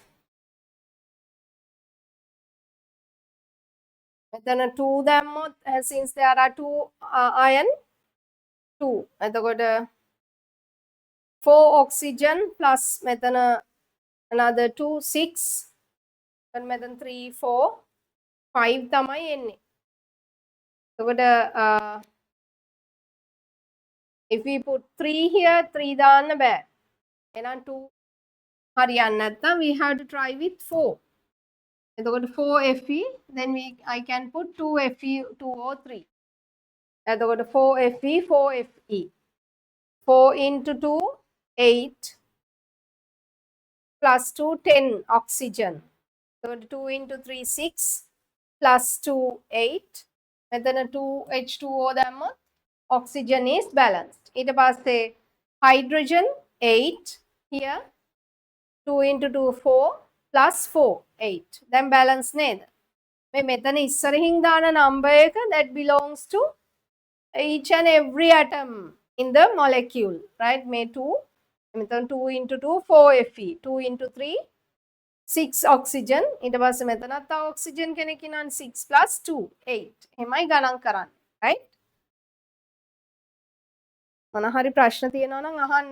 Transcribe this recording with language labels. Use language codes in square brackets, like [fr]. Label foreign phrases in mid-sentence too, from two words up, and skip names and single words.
[si] මෙතන 2 දැම්මොත්, [en] since there are 2 iron, 2. එතකොට 4 oxygen plus මෙතන another 2, 6. [si] and මෙතන 3, 4, 5 තමයි එන්නේ. [en] එතකොට if we put 3 here, 3 [si] දාන්න බෑ. එහෙනම් 2 හරියන්නේ නැත්නම් [en] we have to try with 4. එතකොට 4 Fe, then I can put 2 Fe2O3. [si] එතකොට 4 Fe, 4 Fe. [en] 4 into 2, 8 plus 2, 10 oxygen. So 2 into 3, 6 plus 2, 8. [si] මෙතන 2 H2O දැම්මොත් [en] oxygen is balanced. [si] ඊට පස්සේ [en] hydrogen 8 here, 2 into 2, 4 plus 4, 8. Then balance නේද? [si] මේ මෙතන ඉස්සරහින් දාන [en] number එක that belongs to each and every atom in the molecule, right? May 2, මෙතන 2 into 2, 4 Fe, 2 into 3, 6 oxygen. [si] ඊට පස්සේ මෙතනත් තව oxygen කෙනෙක් ඉන්නවා, 6 plus 2, 8. එහෙමයි ගණන් කරන්නේ, right? මොන හරි ප්‍රශ්න තියෙනවා නම් අහන්න.